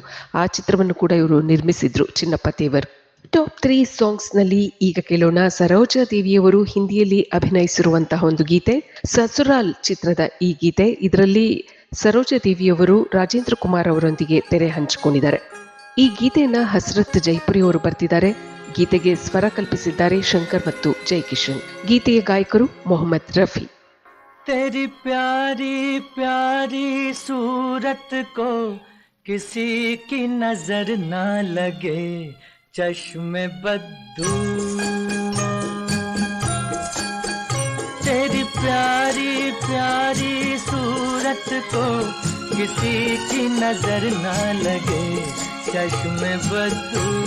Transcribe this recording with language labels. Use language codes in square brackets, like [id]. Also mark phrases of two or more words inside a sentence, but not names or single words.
[kn] ಆ ಚಿತ್ರವನ್ನು ಕೂಡ ಇವರು ನಿರ್ಮಿಸಿದ್ರು ಚಿನ್ನಪ್ಪ ತೇವರ್. ಟಾಪ್ 3 ಸಾಂಗ್ಸ್ನಲ್ಲಿ ಈಗ ಕೇಳೋಣ ಸರೋಜಾ ದೇವಿಯವರು ಹಿಂದಿಯಲ್ಲಿ ಅಭಿನಯಿಸಿರುವಂತಹ ಒಂದು ಗೀತೆ, ಸಸುರಾಲ್ ಚಿತ್ರದ ಈ ಗೀತೆ. ಇದರಲ್ಲಿ ಸರೋಜಾ ದೇವಿಯವರು ರಾಜೇಂದ್ರ ಕುಮಾರ್ ಅವರೊಂದಿಗೆ ತೆರೆ ಹಂಚಿಕೊಂಡಿದ್ದಾರೆ. ಈ ಗೀತೆಯನ್ನ ಹಸ್ರತ್ ಜೈಪುರಿ ಅವರು ಬರ್ತಿದ್ದಾರೆ. ಗೀತೆಗೆ ಸ್ವರ ಕಲ್ಪಿಸಿದ್ದಾರೆ ಶಂಕರ್ ಮತ್ತು ಜೈಕಿಶನ್. ಗೀತೆಯ ಗಾಯಕರು ಮೊಹಮ್ಮದ್ ರಫಿ. [hi] तेरी प्यारी प्यारी सूरत को किसी की नजर ना लगे, चश्मे बद्दू तेरी प्यारी प्यारी सूरत को किसी की नजर ना लगे, चश्मे बद्दू